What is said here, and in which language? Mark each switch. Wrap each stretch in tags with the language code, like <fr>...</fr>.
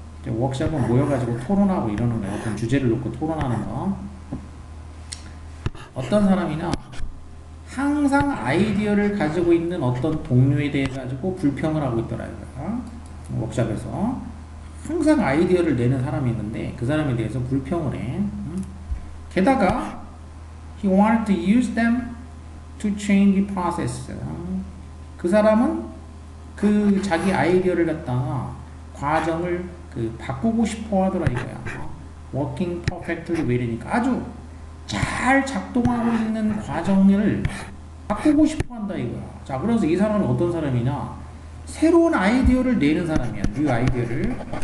<ko>워크숍은 모여가지고 토론하고 이러는 거예요. 어떤 주제를 놓고 토론하는 거. 어떤 사람이냐, 항상 아이디어를 가지고 있는 어떤 동료에 대해 가지고 불평을 하고 있더라고요. 워크숍에서 항상 아이디어를 내는 사람이 있는데 그 사람에 대해서 불평을 해. 게다가</ko> <en>he wanted to use them to change the process.</en> <ko>그 사람은 그 자기 아이디어를 갖다가 과정을 바꾸고 싶어 하더라 이거야.</ko> <en>working perfectly well</en> <ko>이니까 아주 잘 작동하고 있는 과정을 바꾸고 싶어 한다 이거야. 자, 그래서 이 사람은 어떤 사람이냐? 새로운 아이디어를 내는 사람이야. 뉴 아이디어를.</ko>